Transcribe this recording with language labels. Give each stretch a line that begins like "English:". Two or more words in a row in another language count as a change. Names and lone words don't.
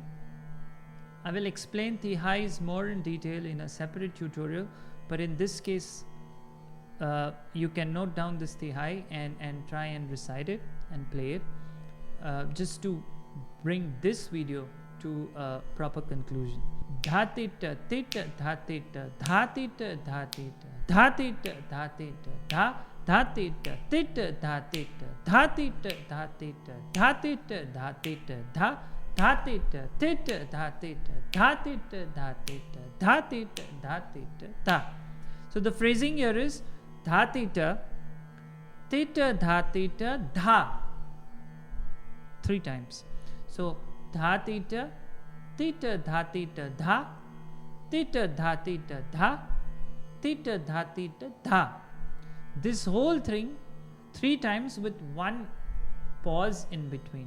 English: I will explain tihais more in detail in a separate tutorial, but in this case you can note down this tihai and try and recite it and play it just to bring this video to a proper conclusion. Dha tita tita dha tita dha tita dha tita dha tita dha tita dha dha tita tita dha tita dha tita dha tita dha tita dha tita dha dha tita tita dha tita dha tita dha tita dha tita dha tita dha. So the phrasing here is dha tita tita dha tita dha 3 times. So dha tita tita dha tita dha tita dha tita dha tita dha tita dha. This whole thing 3 times with 1 pause in between.